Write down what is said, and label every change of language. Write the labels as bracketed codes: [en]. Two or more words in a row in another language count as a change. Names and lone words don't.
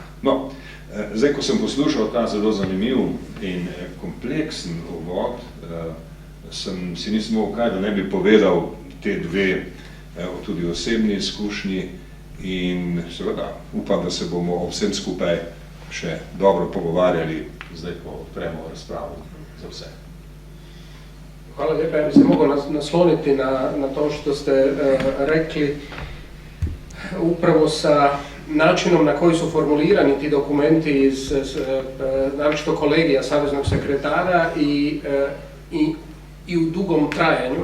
[sl] No, zdaj, ko sem poslušal ta zelo zanimiv in kompleksen uvod, si nisem mogel kaj, da ne bi povedal te dve tudi osebni izkušnji in seveda upam, da se bomo o vsem skupaj še dobro pogovarjali, zdaj, ko odpremo razpravo za vse. [hr] Hvala lijepa, ja bi se mogao nasloniti na to što ste rekli upravo sa načinom na koji su formulirani ti dokumenti iz naročito kolegija Saveznog sekretara i u dugom trajanju.